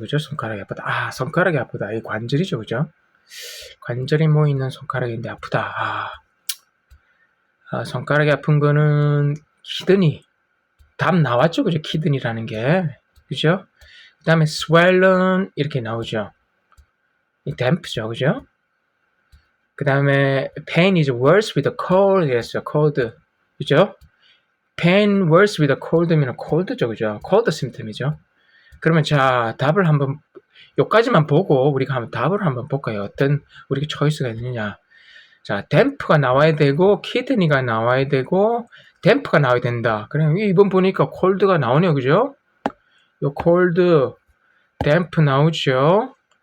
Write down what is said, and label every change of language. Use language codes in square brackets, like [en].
[ko] 그죠? 손가락이 아프다. 손가락이 아프다. 이 관절이죠. 그죠? 관절이 모이는 손가락인데 아프다. 손가락이 아픈 거는 키드니. 답 나왔죠. 그죠? 키드니라는 게. 그죠? 그 다음에 swollen 이렇게 나오죠. 이 댐프죠. 그죠? [en] 그 다음에 pain is worse with a cold. [ko] 그랬어요. cold. 그죠? [en] pain worse with a cold면 cold죠. [ko] 그죠? [en] cold symptom이죠. [ko] 그러면 자, 답을 한번 요까지만 보고 우리가 한번 답을 한번 볼까요? 어떤 우리가 초이스가 있느냐. 자, 댐프가 나와야 되고 키드니가 나와야 되고 댐프가 나와야 된다. 그럼 이번 보니까 콜드가 나오네요. 그죠? 요 콜드 댐프 나오죠.